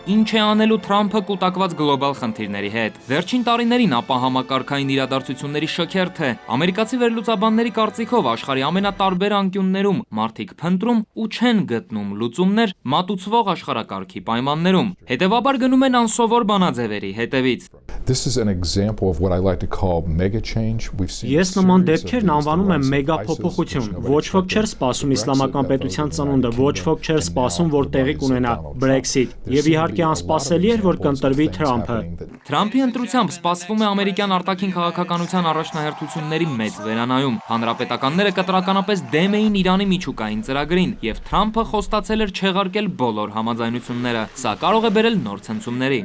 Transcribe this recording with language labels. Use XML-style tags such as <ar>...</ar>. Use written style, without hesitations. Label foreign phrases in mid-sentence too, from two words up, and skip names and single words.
<hy>ինչ է անելու Թրամփը կուտակված գլոբալ խնդիրների հետ։ Վերջին տարիներին ապա համակարգային իրադարձությունների շքերթ է։ Ամերիկացի վերլուծաբանների կարծիքով աշխարհի ամենատարբեր անկյուններում մարդիկ փնտրում ու չեն գտնում լուծումներ մատուցվող աշխարհակարգի պայմաններում։ Հետևաբար գնում են անսովոր բանաձևերի հետևից։</hy> <en>This is an example of what I like to call mega change. We've seen</en> <hy>Ես նման դեպքերն անվանում եմ մեգա փոփոխություն։ Ոչ ոք չէր սպասում իսլամական պետության ծնունդը, ոչ ոք չէր սպասում, որ տեղի կունենա Brexit, եւ իհարկե անսպասելի էր, որ կընտրվի Թրամփը։ Թրամփի ընտրությամբ սպասվում է ամերիկյան արտաքին քաղաքականության առաջնահերթությունների մեծ վերանայում։ Հանրապետականները կտրականապես դեմ էին Իրանի միջուկային ծրագրին, եւ Թրամփը խոստացել էր չեղարկել բոլոր համաձայնությունները։ Սա կարող է բերել նոր ցնցումների։</hy>